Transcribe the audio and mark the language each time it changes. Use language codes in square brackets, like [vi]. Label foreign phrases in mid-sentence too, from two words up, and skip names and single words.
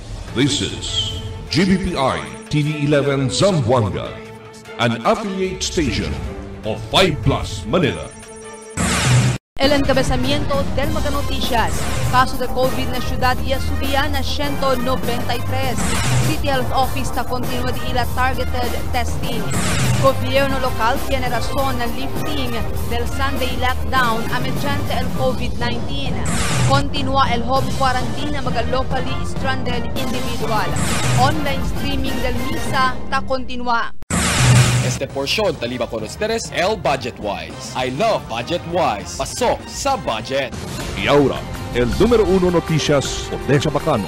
[en] This is GBPI TV11 Zamboanga, an affiliate station of 5 Plus Manila. [cbk] El encabezamiento del Mega Noticias. Caso de COVID na syudad subiya na 193. City Health Office ta continua di ila [en] targeted testing. [cbk] Gobierno local tiene razón na lifting del [en] Sunday lockdown [cbk] a mediante el COVID-19. Continua el home quarantine mga [en] locally stranded individual. Online streaming [cbk] del misa ta continua. Este porción taliba con ustedes el Budget Wise. [en] I love Budget Wise. [tl] Pasok sa budget. [cbk] Y ahora, el número 1 noticias de Chabacano.